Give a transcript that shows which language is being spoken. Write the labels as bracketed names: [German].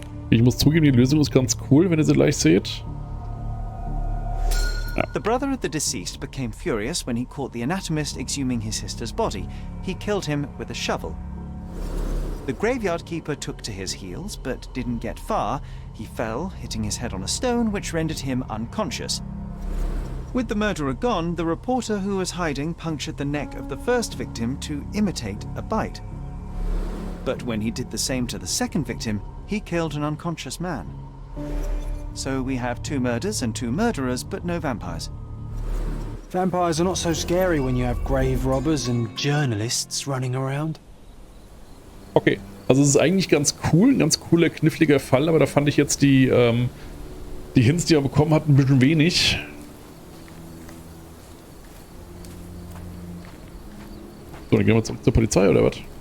[German] Ich muss zugeben, die Lösung ist ganz cool, wenn ihr sie gleich seht. Ja. [English] The brother of the deceased became furious when he caught the anatomist exhuming his sister's body. He killed him with a shovel. The graveyard keeper took to his heels, but didn't get far. He fell, hitting his head on a stone, which rendered him unconscious. With the murderer gone, the reporter who was hiding punctured the neck of the first victim to imitate a bite. But when he did the same to the second victim, he killed an unconscious man. So we have 2 murders and 2 murderers, but no vampires. Vampires are not so scary when you have grave robbers and journalists running around. [German] Okay, also es ist eigentlich ganz cool, ein ganz cooler, kniffliger Fall, aber da fand ich jetzt die Hints, die er bekommen hat, ein bisschen wenig. So, dann gehen wir zurück zur Polizei, oder was?